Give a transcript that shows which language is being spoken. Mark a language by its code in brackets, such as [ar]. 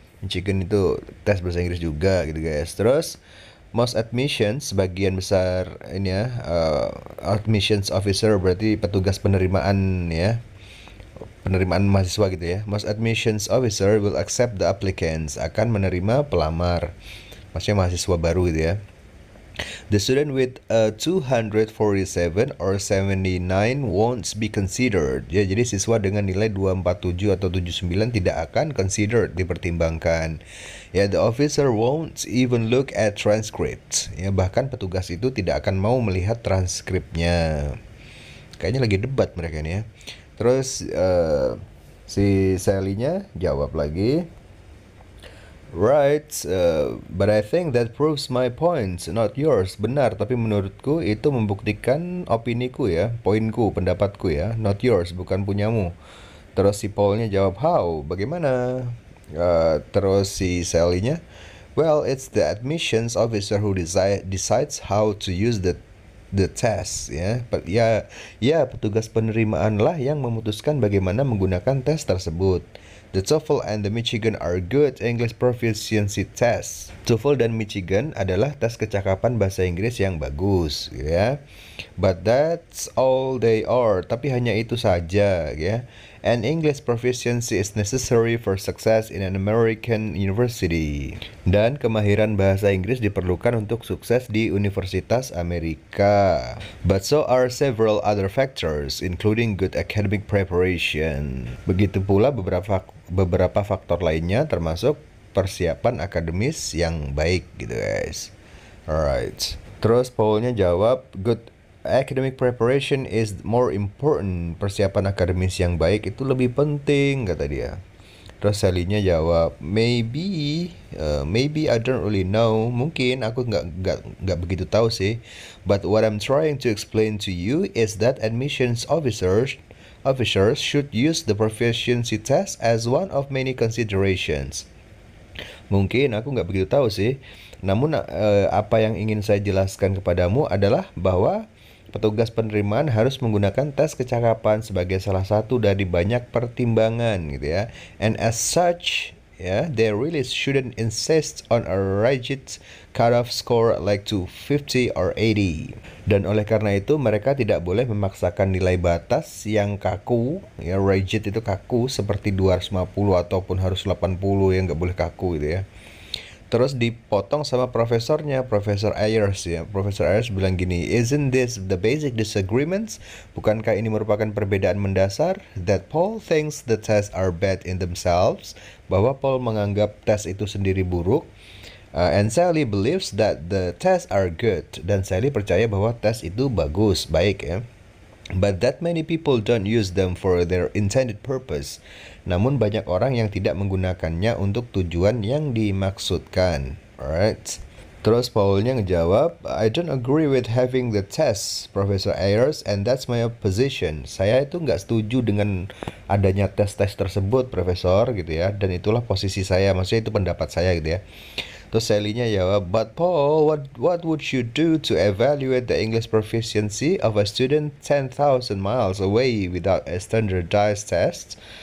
[id] Michigan itu tes bahasa Inggris juga gitu guys. Terus [en] most admissions, [id] sebagian besar ini ya, admissions officer berarti petugas penerimaan ya. Penerimaan mahasiswa gitu ya. [en] Most admissions officer will accept the applicants, [id] akan menerima pelamar. Maksudnya mahasiswa baru gitu ya. [en] The student with 247 or 79 won't be considered. [id] Ya, jadi siswa dengan nilai 247 atau 79 tidak akan considered, dipertimbangkan. [en] Ya, the officer won't even look at transcripts. [id] Ya, bahkan petugas itu tidak akan mau melihat transkripnya. Kayaknya lagi debat mereka ini ya. Terus si Sally-nya jawab lagi. [en] Right, but I think that proves my points, not yours. [id] Benar, tapi menurutku itu membuktikan opiniku ya, poinku, pendapatku ya, [en] not yours, [id] bukan punyamu. Terus si Paul-nya jawab, how? Bagaimana? Terus si Sally-nya, [en] well, it's the admissions officer who decides how to use the test ya. [id] Petugas penerimaan lah yang memutuskan bagaimana menggunakan tes tersebut. [en] The TOEFL and the Michigan are good English proficiency tests. [id] TOEFL dan Michigan adalah tes kecakapan bahasa Inggris yang bagus, ya. [en] But that's all they are. [id] Tapi hanya itu saja, ya. [en] And English proficiency is necessary for success in an American university. [id] Dan kemahiran bahasa Inggris diperlukan untuk sukses di Universitas Amerika. [en] But so are several other factors, including good academic preparation. [id] Begitu pula beberapa faktor lainnya, termasuk persiapan akademis yang baik gitu guys. [en] Alright. [id] Terus Paulnya jawab, [en] good academic preparation is more important. [id] Persiapan akademis yang baik itu lebih penting, kata dia. Terus Sally-nya jawab, [en] maybe I don't really know. [id] Mungkin aku nggak begitu tahu sih. [en] But what I'm trying to explain to you is that admissions officers should use the proficiency test as one of many considerations. [id] Mungkin aku nggak begitu tahu sih. Namun apa yang ingin saya jelaskan kepadamu adalah bahwa petugas penerimaan harus menggunakan tes kecakapan sebagai salah satu dari banyak pertimbangan gitu ya. [en] And as such, they really shouldn't insist on a rigid cutoff score like 250 or 80. [id] Dan oleh karena itu mereka tidak boleh memaksakan nilai batas yang kaku, ya rigid itu kaku seperti 250 ataupun harus 80, yang nggak boleh kaku gitu ya. Terus dipotong sama profesornya, Profesor Ayers ya. [en] Profesor Ayers [id] bilang gini, [en] isn't this the basic disagreements? [id] Bukankah ini merupakan perbedaan mendasar? [en] That Paul thinks the tests are bad in themselves. [id] Bahwa Paul menganggap tes itu sendiri buruk. [en] And Sally believes that the tests are good. [id] Dan Sally percaya bahwa tes itu bagus, baik ya. [en] But that many people don't use them for their intended purpose. [id] Namun banyak orang yang tidak menggunakannya untuk tujuan yang dimaksudkan. [en] Alright. [id] Terus Paulnya ngejawab, [en] I don't agree with having the test, Professor Ayers, and that's my position. [id] Saya itu nggak setuju dengan adanya tes-tes tersebut, Profesor, gitu ya. Dan itulah posisi saya, maksudnya itu pendapat saya gitu ya. Terus Sally-nya jawab, [en] but Paul, what would you do to evaluate the English proficiency of a student 10,000 miles away without a standardized test?